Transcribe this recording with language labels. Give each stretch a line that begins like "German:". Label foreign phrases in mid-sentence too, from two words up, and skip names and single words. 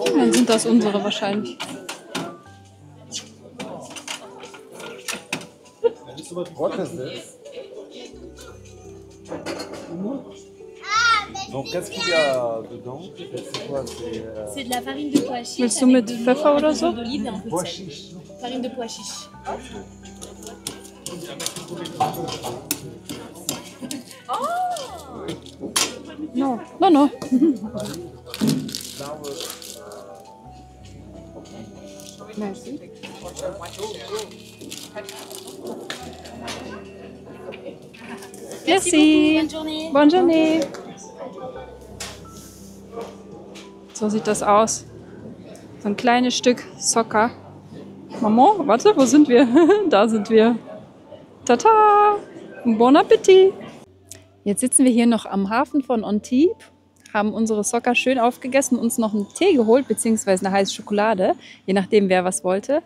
German: Dann sind das unsere wahrscheinlich.
English: What is this?
French: Donc, qu'est-ce qu'il y a dedans? C'est quoi? C'est de la farine de pois chiche.
German: Willst du
French: avec
German: mit
French: de l'huile,
German: Pfeffer
French: un peu
German: oder so?
French: d'olive et un peu de Pois sel. chiche. Farine de pois chiche.
English: No. No, no.
French: Merci. Merci. Bonne journée. Bonne journée.
German: So sieht das aus. So ein kleines Stück Soccer. Maman, warte, wo sind wir? Da sind wir.
French: Tata! Bon Appetit!
German: Jetzt sitzen wir hier noch am Hafen von Antibes, haben unsere Soccer schön aufgegessen, uns noch einen Tee geholt, beziehungsweise eine heiße Schokolade, je nachdem, wer was wollte.